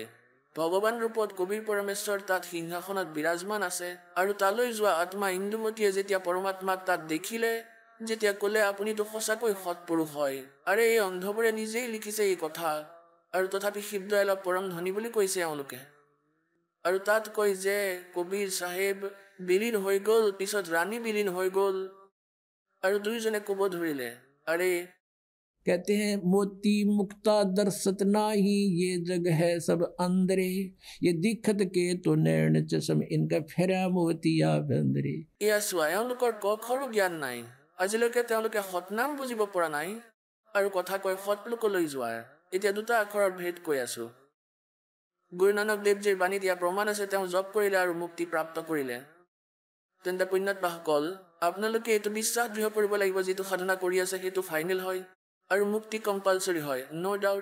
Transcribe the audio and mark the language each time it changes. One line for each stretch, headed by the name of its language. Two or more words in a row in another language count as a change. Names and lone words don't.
Assamese: ভগৱান ৰূপত কবিৰ পৰমেশ্বৰ তাত সিংহাসনত বিৰাজমান আছে, আৰু তালৈ যোৱা আত্মা ইন্দুমতীয়ে যেতিয়া পৰমাত্মাক তাত দেখিলে, যেতিয়া ক'লে আপুনিতো সঁচাকৈ সৎপুৰুষ হয়। আৰে এই অন্ধবোৰে নিজেই লিখিছে এই কথা, আৰু তথাপি শিৱদয়ালক পৰম ধনী বুলি কৈছে এওঁলোকে। আৰু তাত কয় যে কবিৰ চাহেব বিলীন হৈ গ'ল, পিছত ৰাণী বিলীন হৈ গ'ল। আৰু দুয়োজনে ক'ব ধৰিলে, আৰে
Hindi: कहते हैं मोती मुक्ता दर्शत नाही, ये जग है सब अंदरे, ये दिखत के तो नैण चश्म इनका फेरा मोतिया बंदरे।
Assamese: এয়া চোৱা, এওঁলোকৰ ক খৰো জ্ঞান নাই। আজিলৈকে তেওঁলোকে সৎনাম বুজিব পৰা নাই, আৰু কথা কয় সৎলোকলৈ যোৱাৰ। এতিয়া দুটা আখৰৰ ভেদ কৈ আছো। গুৰু নানক দেৱজীৰ বাণীত দিয়া প্ৰমাণ আছে, তেওঁ জপ কৰিলে আৰু মুক্তি প্ৰাপ্ত কৰিলে। তেন্তে পুণ্যাত্মাসকল, আপোনালোকে এইটো বিশ্বাস দৃঢ় কৰিব লাগিব, যিটো সাধনা কৰি আছে সেইটো ফাইনেল হয়, আৰু মুক্তি কম্পালচৰি হয়,
English: no doubt.